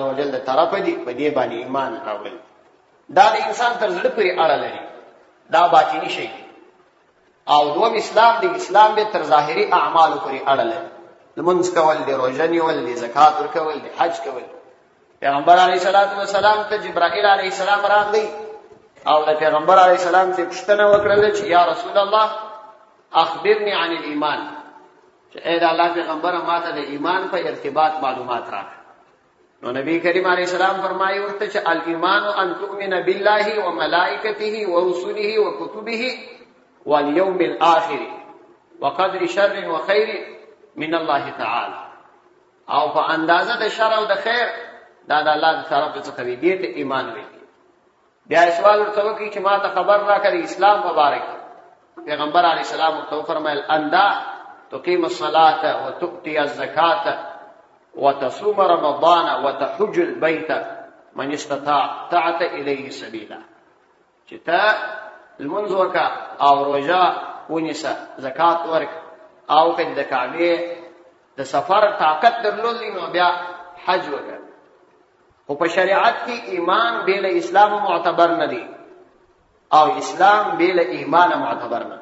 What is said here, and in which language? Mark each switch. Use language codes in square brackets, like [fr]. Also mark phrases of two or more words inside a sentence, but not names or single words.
[ps] وجل د طرفه دي په دې باندې ایمان راوړل دا د انسان تر زړه پورې اړه لري دا باطینی شی او دوم اسلام دی اسلام به تر ظاهري اعمال پورې اړه لري لمونځ کول دي روزه نیول دي زکات ورکول دي حج کول پیغمبر [ar] علیه الصلاۃ والسلام [ps] ته جبرائیل [ar] علیه السلام [ps] راغلی او د پیغمبر [ar] علیه السلام [ps] ته پوښتنه وکړه چې [ar] یا رسول الله اخبرني عن الايمان [ps] چې اې د الله پیغمبر ماته د ایمان په ارتباط معلومات راکړه نو نبی کریم [ar] علیه السلام [ps] فرمایي ورته چې [ar] الايمان ان تؤمن بالله وملائکته ورسله وكتبه واليوم الاخر وقدر شر وخير من الله تعالى [ps] او په اندازه د شر او د خیر دا د الله طرف څخه وی دي ته ایمان وی. بیا سوال ورته وکړي چې ما ته خبر راکړي اسلام مبارک. [ar] پیغمبر علیه السلام [ps] ورته فرمایل [ar] اندا تقيم الصلاه وتؤتي الزكاه وتصوم رمضان وتحج البيت من استطاع الیه سبیلا. [ps] چې ته لمونځ وکړه او روژه ونیسه، زکات ورکړه، او که د کعبې د سفر طاقت درلودلی نو بیا حج وکړه. خو په شریعت کې ایمان بې له اسلام معتبر نه دی او اسلام بې له ایمان معتبر نه.